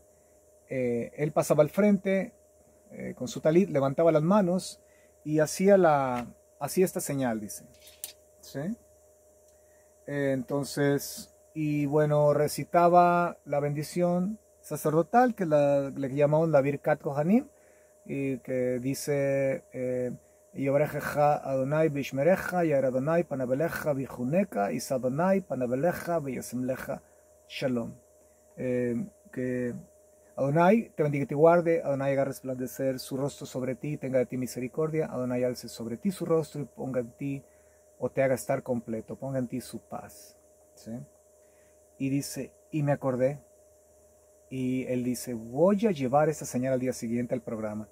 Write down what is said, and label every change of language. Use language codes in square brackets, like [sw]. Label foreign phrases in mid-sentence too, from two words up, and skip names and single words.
[es] Él pasaba al frente con su talit, levantaba las manos y hacía esta señal, dice. ¿Sí? Entonces, y bueno, recitaba la bendición sacerdotal que le llamamos la [he] ברכת כהנים, [es] y que dice [he] יברכך אדני וישמרך יאר אדני פניו אליך ויחנך ישא אדני פניו אליך וישם לך שלום. [es] Que Adonai te bendiga y te guarde, Adonai haga resplandecer su rostro sobre ti, tenga de ti misericordia, Adonai alce sobre ti su rostro y ponga en ti, o te haga estar completo, ponga en ti su paz. ¿Sí? Y dice, y me acordé, y él dice, voy a llevar esta señal al día siguiente al programa.